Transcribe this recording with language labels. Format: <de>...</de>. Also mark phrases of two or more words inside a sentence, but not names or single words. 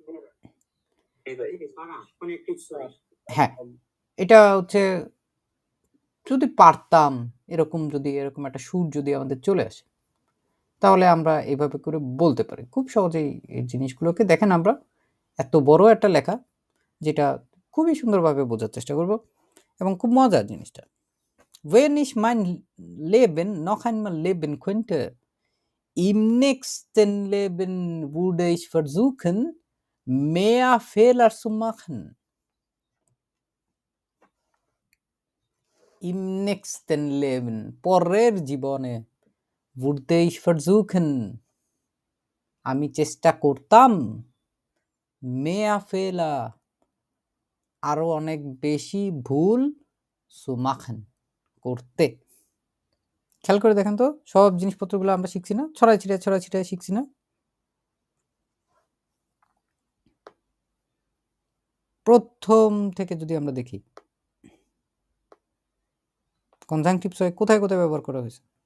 <bn>হ্যাঁ, এটা হচ্ছে যদি পারতাম, যদি এরকম একটা সুর যদি আমাদের চলে আসে, তাহলে আমরা এইভাবে করে বলতে পারি খুব সহজেই এই জিনিসগুলোকে। দেখেন, আমরা এত বড় একটা লেখা যেটা খুবই সুন্দরভাবে বোঝার চেষ্টা করব এবং খুব মজার জিনিসটা।</bn> <de>Wenn ich mein Leben noch einmal leben könnte, im nächsten Leben würde ich versuchen, mehr Fehler zu machen. Im nächsten Leben,</de> <bn>পরের জীবনে,</bn> <de>würde ich versuchen,</de> <bn>আমি চেষ্টা করতাম,</bn> <de>mehr Fehler,</de> <bn>আরো অনেক বেশি ভুল,</bn> <de>zu machen,</de> <bn>করতে। খেয়াল করে দেখেন তো, সব জিনিসপত্রগুলো আমরা শিখছি না, ছড়াই ছিটায় শিখছি না। প্রথম থেকে যদি আমরা দেখি, কনজাংটিভস কোথায় কোথায় ব্যবহার করা হয়েছে?</bn>